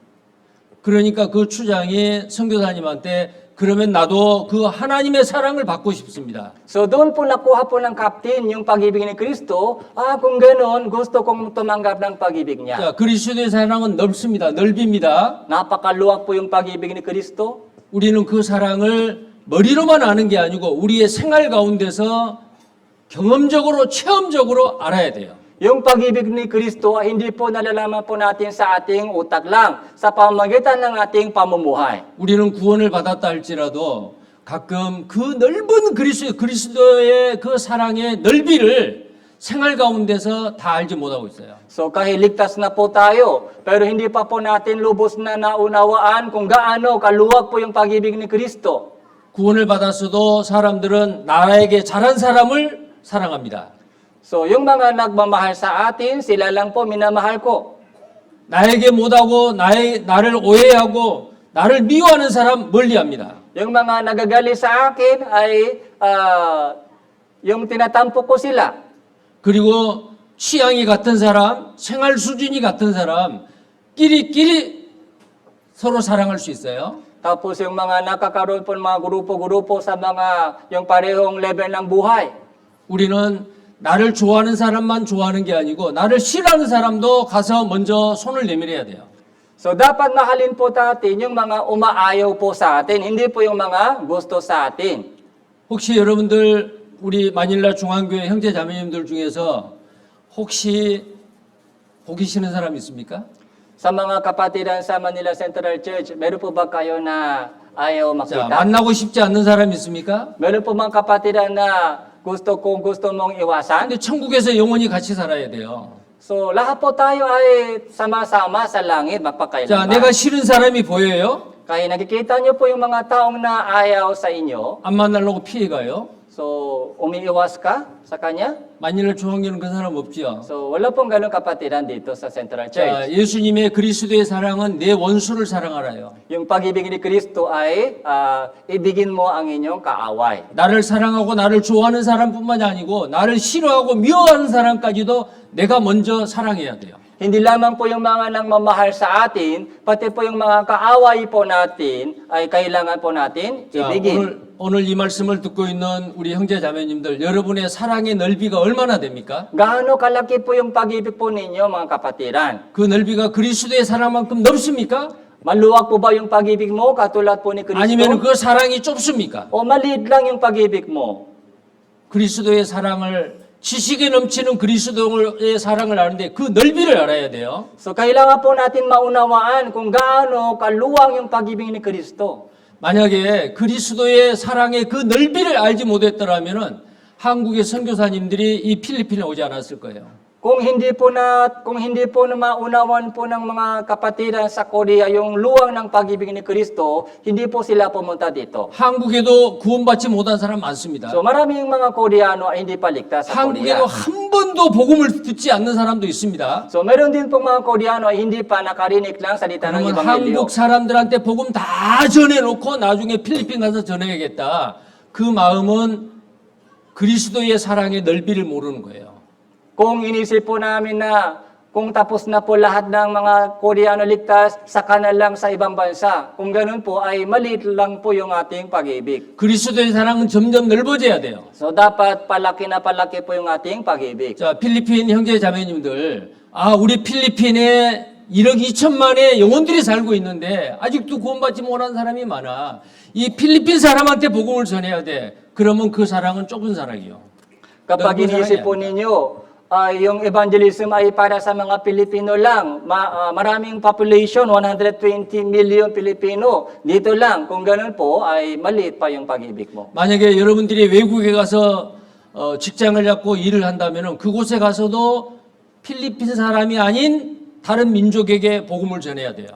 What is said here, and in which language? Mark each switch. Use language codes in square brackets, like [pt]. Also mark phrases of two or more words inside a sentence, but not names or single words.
[ko] 그러니까 그 추장이 선교사님한테 그러면 나도 그 하나님의 사랑을 받고 싶습니다. [tl] So doon po nakuha po ng captain yung pag-ibig ni Kristo. Kung ganoon, gusto kong tumanggap ng pag-ibig niya. [ko] 자, 그리스도의 사랑은 넓습니다. 넓입니다. [tl] Napakaluwag po yung pag-ibig ni Kristo. [ko] 우리는 그 사랑을 머리로만 아는 게 아니고 우리의 생활 가운데서 경험적으로 체험적으로 알아야 돼요. [tl] Yung pag-ibig ni Kristo ay hindi po nalalaman po natin sa ating utak lang, sa pamamagitan ng ating pamumuhay. [ko] 우리는 구원을 받았다 할지라도 가끔 그 넓은 그리스도의 그 사랑의 넓이를 생활 가운데서 다 알지 못하고 있어요. [tl] So kahit ligtas na po tayo, pero hindi pa po natin lubos na naunawaan kung gaano kaluwag po yung pag-ibig ni Kristo. [ko] 구원을 받았어도 사람들은 나에게 잘한 사람을 사랑합니다. [tl] So yung mga nagmamahal sa atin, sila lang po minamahal ko. [ko] 나에게 못하고 나를 오해하고 나를 미워하는 사람 멀리합니다. [tl] Yung mga nagagali sa akin ay yung tinatampo ko sila. [ko] 그리고 취향이 같은 사람, 생활 수준이 같은 사람, 끼리끼리 서로 사랑할 수 있어요. [tl] Tapos yung mga nakakaroon po ng mga grupo-grupo sa mga yung parehong level ng buhay. [ko] 우리는 나를 좋아하는 사람만 좋아하는 게 아니고 나를 싫어하는 사람도 가서 먼저 손을 내밀어야 돼요. [tl] So dapat mahalin po natin yung mga umaayaw po sa atin, hindi po yung mga gusto sa atin. [ko] 혹시 여러분들 우리 마닐라 중앙교회 형제 자매님들 중에서 혹시 보기 싫은 사람 있습니까? [tl] Sa mga kapatiran sa Manila Central Church, meron po ba kayo na ayaw [ko] 자, [tl] makita? [ko] 만나고 싶지 않는 사람 있습니까? [tl] Meron po mga kapatiran na gusto mong iwasan? [ko] 근데 천국에서 영원히 같이 살아야 돼요. [tl] So lahat po tayo ay sama-sama sa langit [ko] 자, [tl] magpakailanman. [ko] 내가 싫은 사람이 보여요? [tl] Kaya nakikita niyo po yung mga taong na ayaw sa inyo. [ko] 안 만나려고 피해가요? [tl] So umiiwas ka sa kanya? [ko] 마닐라 중앙교회는 그 사람 없지요. [tl] So wala pong ganong kapatiran dito sa Central [ko] 자, [tl] Church. [ko] 예수님의 그리스도의 사랑은 내 원수를 사랑하라요. [tl] Yung pag-ibig ni Kristo ay ibigin mo ang inyong kaaway. [ko] 나를 사랑하고 나를 좋아하는 사람뿐만이 아니고 나를 싫어하고 미워하는 사람까지도 내가 먼저 사랑해야 돼요. [tl] Hindi lamang po yung mga nangmamahal sa atin, pati po yung mga kaaway po natin ay kailangan po natin [ko] 자, [tl] ibigin. [ko] 오늘 이 말씀을 듣고 있는 우리 형제 자매님들, 여러분의 사랑의 넓이가 얼마나 됩니까? [tl] Gaano kalaki po yung pag-ibig po ninyo mga kapatiran? [ko] 그 넓이가 그리스도의 사랑만큼 넓습니까? [tl] Maluwag po ba yung pag-ibig mo katulad po ni Kristo? [ko] 아니면 그 사랑이 좁습니까? [tl] O maliit lang yung pag-ibig mo? [ko] 그리스도의 사랑을 지식에 넘치는 그리스도의 사랑을 아는데 그 넓이를 알아야 돼요. [tl] So kailangan po natin maunawaan kung gaano kaluwang yung pag-ibig ni Kristo. [ko] 만약에 그리스도의 사랑의 그 넓이를 알지 못했더라면은 한국의 선교사님들이 이 필리핀에 오지 않았을 거예요. [tl] Kung hindi po na maunawan po ng mga kapatiran sa Korea yung luwang ng pag-ibig ni Kristo, hindi po sila pumunta dito. [ko] 한국에도 구원받지 못한 사람 많습니다. [tl] So maraming mga Koreano ay hindi paligtas sa [ko] 한국에도 [tl] Korea. [ko] 한 번도 복음을 듣지 않는 사람도 있습니다. [tl] So meron din pong mga Koreano ay hindi pa nakarinig lang salita ng [ko] 그러면 [tl] Ebanghelyo. [ko] 한국 사람들한테 복음 다 전해놓고 나중에 필리핀 가서 전해야겠다. 그 마음은 그리스도의 사랑의 넓이를 모르는 거예요. [tl] Kung inisip po namin na kung tapos na po lahat ng mga Koreano ligtas, saka na lang sa ibang bansa. Kung ganun po ay maliit lang po yung ating pag-ibig. [ko] 그리스도의 사랑은 점점 넓어져야 돼요. [tl] So dapat palaki na palaki po yung ating pag-ibig. [ko] 자, 필리핀 형제 자매님들, 우리 필리핀에 1억 2천만의 영혼들이 살고 있는데 아직도 구원받지 못한 사람이 많아. 이 필리핀 사람한테 복음을 전해야 돼. 그러면 그 사랑은 좁은 사랑이요. [tl] Kapag [ko] 넓은 [tl] inisip [ko] 사랑이 [tl] po [ko] 아니야. [tl] ninyo, yung evangelism ay para sa mga Pilipino lang. Maraming population, 120 million Pilipino. Dito lang. Kung ganun po, ay maliit pa yung pag-ibig mo. [ko] 만약에 여러분들이 외국에 가서 직장을 잡고 일을 한다면 그곳에 가서도 필리핀 사람이 아닌 다른 민족에게 복음을 전해야 돼요.